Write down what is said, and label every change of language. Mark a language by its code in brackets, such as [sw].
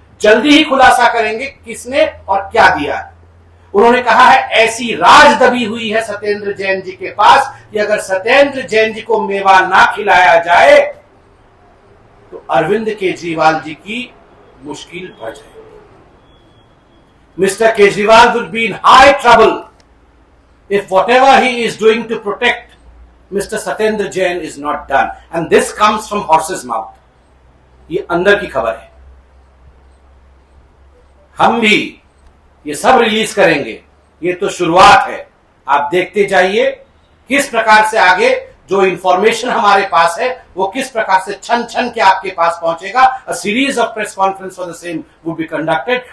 [hi] जल्दी ही खुलासा करेंगे किसने और क्या दिया है। उन्होंने कहा है ऐसी राज दबी हुई है सत्येंद्र जैन जी के पास कि अगर सत्येंद्र जैन जी को मेवा ना खिलाया जाए तो अरविंद केजरीवाल जी की मुश्किल बढ़ जाएगी। [en] Mr. Kejriwal will be in high trouble if whatever he is doing to protect Mr. Satyendra Jain is not done. And this comes from horse's mouth. [hi] ये अंदर की खबर है। हम भी ये सब रिलीज करेंगे, ये तो शुरुआत है। आप देखते जाइए किस प्रकार से आगे जो इंफॉर्मेशन हमारे पास है वो किस प्रकार से छन छन के आपके पास पहुंचेगा। [en] A series of press conference for the same would be conducted.